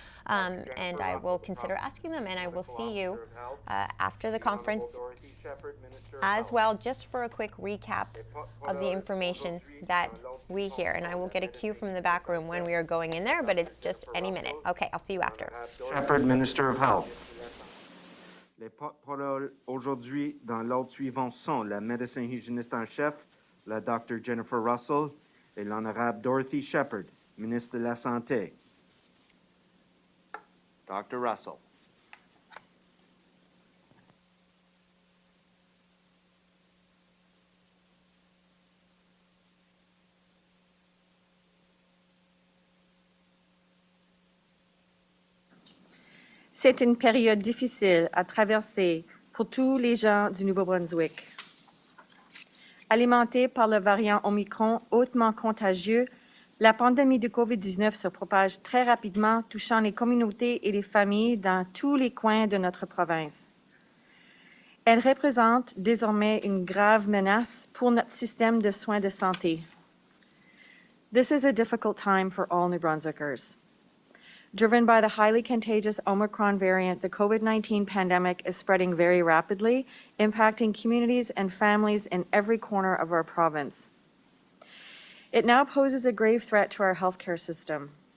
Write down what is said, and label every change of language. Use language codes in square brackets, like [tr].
[en] And I will consider asking them, and I will see you after the conference as well, just for a quick recap of the information that we hear. And I will get a cue from the back room when we are going in there, but it's just any minute. Okay, I'll see you after. Shephard, Minister of Health. [fr] Les porte-paroles aujourd'hui dans l'ordre suivant sont la médecin hygiéniste en chef, la Dr. Jennifer Russell, et l'honorable Dorothy Shephard, ministre de la Santé. Dr. Russell. C'est une période difficile à traverser pour tous les gens du Nouveau-Brunswick. Alimentée par le variant Omicron hautement contagieux, la pandémie de COVID-19 se propage très rapidement, touchant les communautés et les familles dans tous les coins de notre province. Elle représente désormais une grave menace pour notre système de soins de santé. [en] This is a difficult time for all New Brunswickers. Driven by the highly contagious Omicron variant, the COVID-19 pandemic is spreading very rapidly, impacting communities and families in every corner of our province. It now poses a grave threat to our healthcare system.